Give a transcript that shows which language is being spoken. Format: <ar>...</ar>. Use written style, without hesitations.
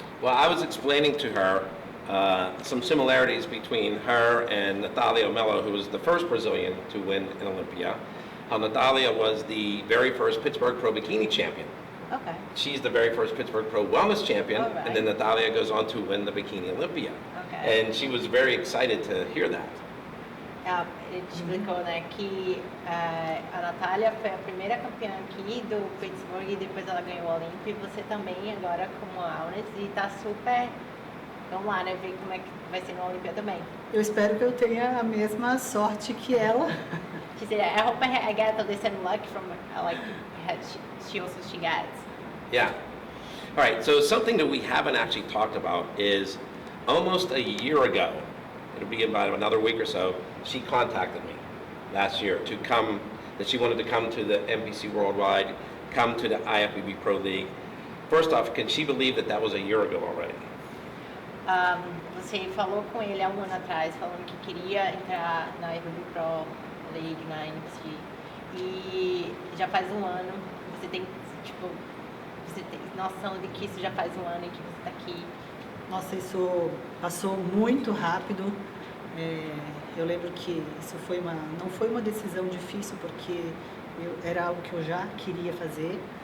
<en>Well, I was explaining to her some similarities between her and Natalia Mello, who was the first Brazilian to win an Olympia. How Natalia was the very first Pittsburgh Pro Bikini champion. Okay. She's the very first Pittsburgh Pro Wellness champion, All right. and then Natalia goes on to win the Bikini Olympia. Okay. And she was very excited to hear that.</en> <pt>Ele te explicou, né, que a Natália foi a primeira campeã aqui do Pittsburgh e depois ela ganhou o Olympia, e você também agora como Wellness, e tá super, vamos lá, né, ver como é que vai ser no Olympia também. Eu espero que eu tenha a mesma sorte que ela.</pt> <en>She said, I hope I get the same luck from like she also gets. Yeah. All right, so something that we haven't actually talked about is almost a year ago, it'll be about another week or so, she contacted me last year to come, that she wanted to come to the MPC Worldwide, come to the IFBB Pro League. First off, can she believe that that was a year ago already?</en> <pt>Você falou com ele há um ano atrás, falando que queria entrar na IFBB Pro League, na MPC, e já faz um ano, você tem, tipo, você tem noção de que isso já faz um ano e que você está aqui. Nossa, isso passou muito rápido. Eu lembro que isso não foi uma decisão difícil, porque era algo que eu já queria fazer.</pt>